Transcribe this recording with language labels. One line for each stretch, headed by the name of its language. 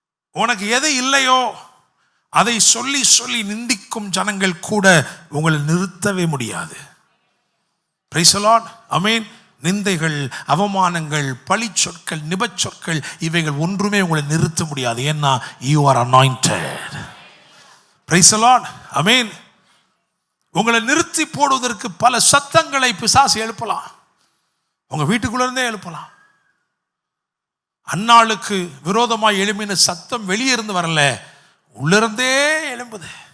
Tamil: உனக்கு எது இல்லையோ அதை சொல்லி சொல்லி நிந்திக்கும் ஜனங்கள் கூட உங்களை நிறுத்தவே முடியாது. Praise the Lord. ஆமென். நிந்தைகள், அவமானங்கள், பழி சொற்கள், நிபச்சொற்கள் இவைகள் ஒன்றுமே உங்களை நிறுத்த முடியாது. ஏன்னா
English: you are anointed.
Tamil: Praise the Lord. ஆமென். உங்களை நிறுத்தி போடுவதற்கு பல சத்தங்களை பிசாசு எழுப்பலாம். உங்க வீட்டுக்குள்ள இருந்தே எழுப்பலாம். அன்னாளுக்கு விரோதமாய் எழும்பின சத்தம் வெளியே இருந்து வரல, உள்ளிருந்தே எழும்புது.